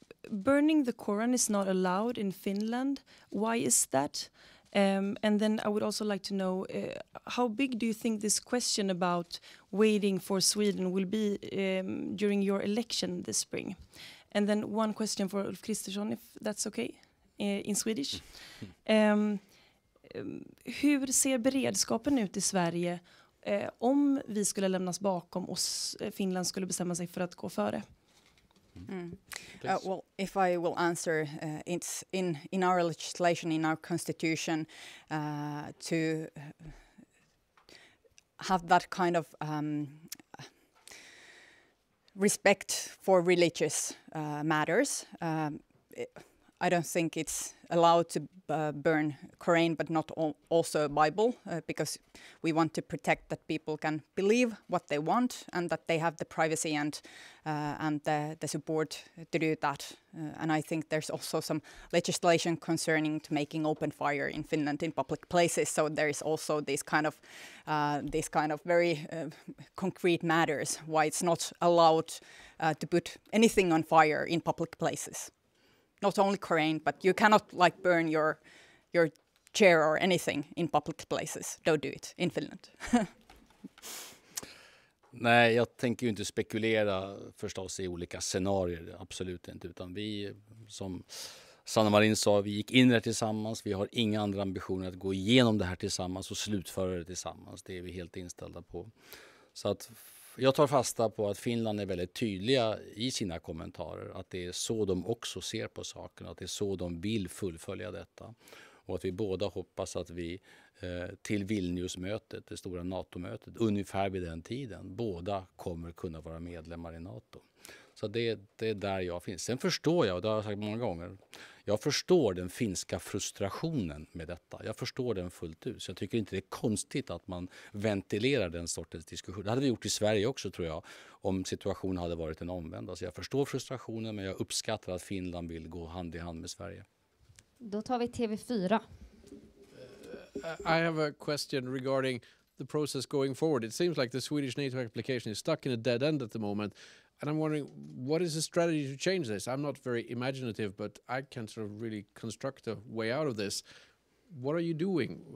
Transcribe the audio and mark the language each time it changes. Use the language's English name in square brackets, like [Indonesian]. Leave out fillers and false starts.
[English] Burning the Koran is not allowed in Finland. Why is that? And then I would also like to know, how big do you think this question about waiting for Sweden will be during your election this spring? And then one question for Ulf Kristersson, if that's okay, in Swedish. [Swedish] Hur ser beredskapen ut i Sverige om vi skulle lämnas bakom och Finland skulle bestämma sig för att gå före? [English] Well, if I will answer, it's in our legislation, in our constitution, to have that kind of respect for religious matters. I don't think it's allowed to burn Quran, but not also Bible, because we want to protect that people can believe what they want and that they have the privacy and the support to do that. And I think there's also some legislation concerning to making open fire in Finland in public places. So there is also these kind of very concrete matters why it's not allowed to put anything on fire in public places. Not only Quran, but you cannot like burn your chair or anything in public places. Don't do it in Finland. [Swedish] Nej, jag tänker ju inte spekulera förstås i olika scenarier, absolut inte. Utan vi, som Sanna Marin sa, vi gick in där tillsammans. Vi har inga andra ambitioner att gå igenom det här tillsammans och slutföra det tillsammans. Det är vi helt inställda på. Så att jag tar fasta på att Finland är väldigt tydliga i sina kommentarer. Att det är så de också ser på saken. Att det är så de vill fullfölja detta. Och att vi båda hoppas att vi till Vilniusmötet, det stora NATO-mötet, ungefär vid den tiden, båda kommer kunna vara medlemmar i NATO. Så det är där jag finns. Sen förstår jag, och det har jag sagt många gånger, jag förstår den finska frustrationen med detta. Jag förstår den fullt ut. Så jag tycker inte det är konstigt att man ventilerar den sortens diskussion. Det hade vi gjort i Sverige också, tror jag, om situationen hade varit den omvända. Så jag förstår frustrationen, men jag uppskattar att Finland vill gå hand i hand med Sverige. Då tar vi TV4. [English] I have a question regarding the process going forward. It seems like the Swedish NATO application is stuck in a dead end at the moment. And I'm wondering, what is the strategy to change this? I'm not very imaginative, but I can sort of really construct a way out of this. What are you doing?